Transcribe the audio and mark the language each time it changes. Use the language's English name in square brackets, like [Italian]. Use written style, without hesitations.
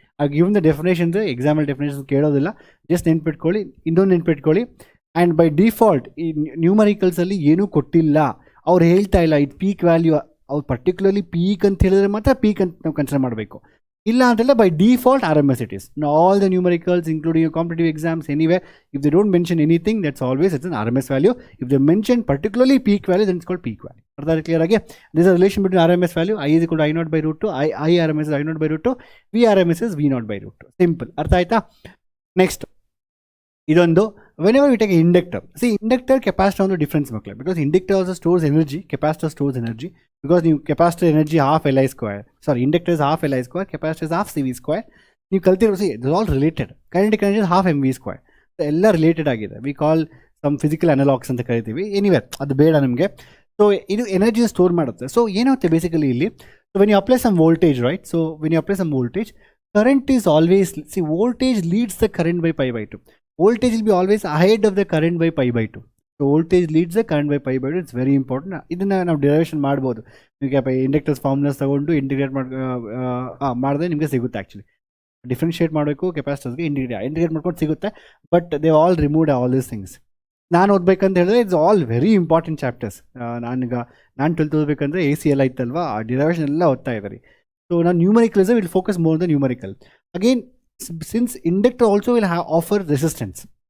[Kannada] ಆ given the definitions, ಎಕ್ಸಾಮಲ್ definitions ಕೇಳೋದಿಲ್ಲ, just ನೆನ್ಪಿಟ್ಕೊಳ್ಳಿ. ಇನ್ನೊಂದು ನೆನ್ಪಿಟ್ಕೊಳ್ಳಿ, ಆ್ಯಂಡ್ ಬೈ ಡಿಫಾಲ್ಟ್ ಈ ನ್ಯೂಮರಿಕಲ್ಸಲ್ಲಿ ಏನೂ ಕೊಟ್ಟಿಲ್ಲ, ಅವ್ರು ಹೇಳ್ತಾ ಇಲ್ಲ ಇದು ಪೀಕ್ ವ್ಯಾಲ್ಯೂ, ಅವ್ರು ಪರ್ಟಿಕ್ಯುಲರ್ಲಿ ಪೀಕ್ ಅಂತ ಹೇಳಿದ್ರೆ ಮಾತ್ರ ಪೀಕ್ ಅಂತ ನಾವು ಕನ್ಸಿಡರ್ ಮಾಡಬೇಕು. ಇಲ್ಲ ಅಂತಲ್ಲ [English] By default RMS it is. Now all the numericals including your competitive exams anywhere, if they don't mention anything, that's always it's an RMS value. If they mention particularly peak value, then it's called peak value. [Kannada] Artha clear age? [English] There's a relation between RMS value, I is equal to I naught by root 2, I RMS is I naught by root 2, V RMS is V naught by root 2. Simple. [Kannada] Artha aita? [English] Next, ಇದೊಂದು whenever we take an inductor, see inductor capacitor on the difference ಮಕ್ಕಳೇ, because inductor also stores energy, capacitor stores energy, because ನೀವು capacitor energy half Li square, sorry inductor is half Li square, capacitor is half CV square. [Kannada] ನೀವು ಕಲ್ತಿರೋ [English] See it is all related. kinetic energy is half mv square, [Kannada] ಎಲ್ಲ related ಆಗಿದೆ. [English] we call some physical analogs [Kannada] ಅಂತ ಕರಿತೀವಿ. Anywhere ಅದು ಬೇಡ ನಮಗೆ. [English] so [Kannada] ಇದು ಎನರ್ಜಿನ store ಮಾಡುತ್ತೆ. ಸೊ ಏನಾಗುತ್ತೆ ಬೇಸಿಕಲಿ ಇಲ್ಲಿ, [English] So when you apply some voltage, right, so when you apply some voltage, current is always, see voltage leads the current by pi by 2. Voltage will be always ahead of the current by pi by 2. So voltage leads the current by pi by 2. It's very important. [Kannada] ಇದನ್ನು ನಾವು derivation ಮಾಡ್ಬೋದು. ನಿಮಗೆ inductors formulas ತಗೊಂಡು integrate ಮಾಡಿದ್ರೆ ನಿಮಗೆ ಸಿಗುತ್ತೆ. Actually differentiate ಮಾಡಬೇಕು ಕೆಪಾಸಿಟರ್ಸ್ಗೆ, integrate ಮಾಡ್ಕೊಂಡು ಸಿಗುತ್ತೆ. [English] But they all removed all these things. [Kannada] ನಾನು ಓದ್ಬೇಕಂತ ಹೇಳಿದ್ರೆ [English] It's all very important chapters. [Kannada] ನಾನು 12th ಓದಬೇಕಂದ್ರೆ AC ಎಲ್ಲ ಇತ್ತಲ್ವಾ, ಆ ಡಿರೈವೇಷನ್ ಎಲ್ಲ ಓದ್ತಾ ಇದ್ದಾರೆ. [English] So now numericalism will focus more on the numerical. Again, since inductor also will offer resistance.